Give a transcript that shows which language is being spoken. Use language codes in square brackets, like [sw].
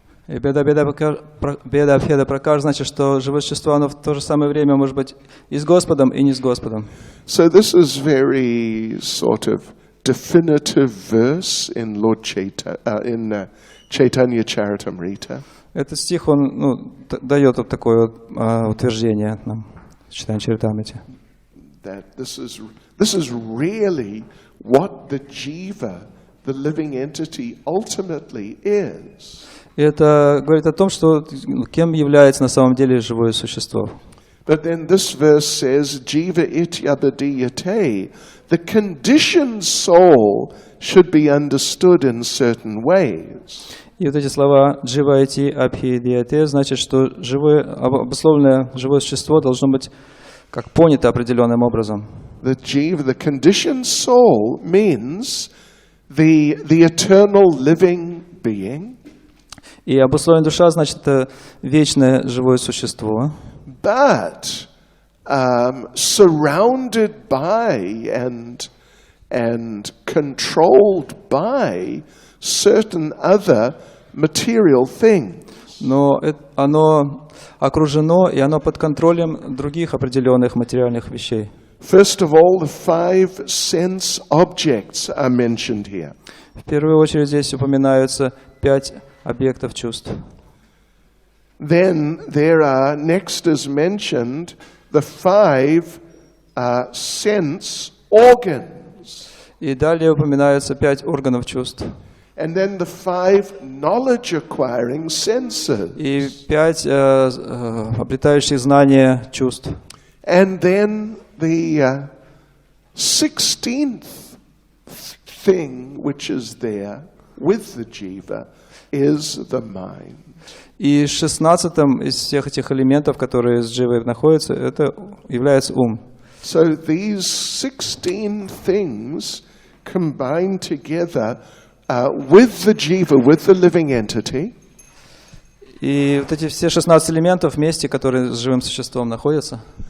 [ru] И беда пракаш значит, что живое существо, оно в то же самое время может быть и с Господом, и не с Господом. [en] So this is very sort of definitive verse in Lord Chaitanya Charitamrita. [ru] Этот стих, он дает вот такое утверждение нам в Чайтанья Чаритамрите. [en] That this is really what the jiva, the living entity, ultimately is. [ru] И это говорит о том, что кем является на самом деле живое существо. [en] But then this verse says, [sa] jiva ityabadiyate. [en] The conditioned soul should be understood in certain ways. [ru] И вот эти слова [sa] «джива ити абхидияте» [ru] значит, что обусловленное живое существо должно быть как понято определенным образом. [en] The jiva, the conditioned soul, means the eternal living being. [ru] И обусловленная душа значит это вечное живое существо. [en] But surrounded by and controlled by certain other material things. [ru] Но оно окружено, и оно под контролем других определенных материальных вещей. [en] First of all, the 5 sense objects are mentioned here. [ru] В первую очередь здесь упоминаются 5 объектов чувств. [en] Then there are, next is mentioned, the 5 sense organs. [ru] И далее упоминаются 5 органов чувств. [en] And then the 5 knowledge-acquiring senses. [ru] И 5 обретающих знания чувств. [en] And then the 16th thing which is there with the jiva is the mind. [ru] И 16-м из всех этих элементов, которые с дживой находятся, это является ум. [en] So these 16 things combine together with the jiva, with the living entity. [ru] И вот эти все 16 элементов вместе, которые с живым существом находятся.